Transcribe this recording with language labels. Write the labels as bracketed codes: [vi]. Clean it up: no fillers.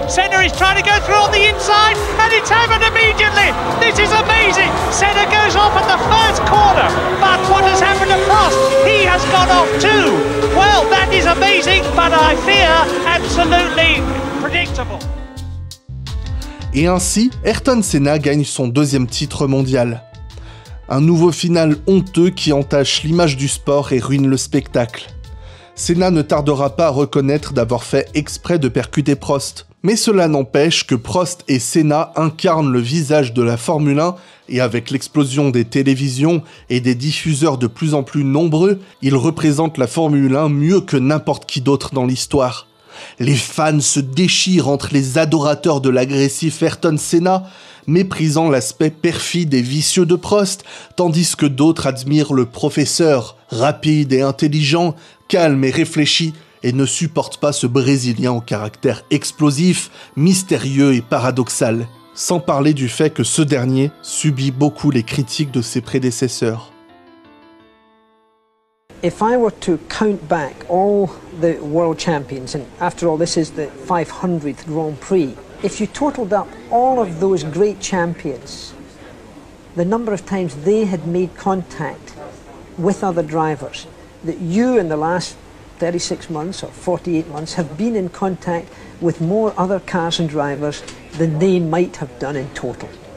[en] Senna is trying to go through on the inside, and it's happened immediately. This is amazing. Senna goes off at the first corner, but what has happened to Prost? He has gone off too. Well, that is amazing, but I fear absolutely predictable. [fr] Et ainsi, Ayrton Senna gagne son 2e titre mondial. Un nouveau final honteux qui entache l'image du sport et ruine le spectacle. Senna ne tardera pas à reconnaître d'avoir fait exprès de percuter Prost. Mais cela n'empêche que Prost et Senna incarnent le visage de la Formule 1, et avec l'explosion des télévisions et des diffuseurs de plus en plus nombreux, ils représentent la Formule 1 mieux que n'importe qui d'autre dans l'histoire. Les fans se déchirent entre les adorateurs de l'agressif Ayrton Senna, méprisant l'aspect perfide et vicieux de Prost, tandis que d'autres admirent le professeur, rapide et intelligent, calme et réfléchi, et ne supporte pas ce Brésilien au caractère explosif, mystérieux et paradoxal. Sans parler du fait que ce dernier subit beaucoup les critiques de ses prédécesseurs. [en] If I were to count back all the world champions, and after all this is the 500th Grand Prix, if you totaled up all of those great champions, the number of times they had made contact with other drivers, that you in the last 36 months or 48 months have been in contact with more other cars and drivers than they might have done in total.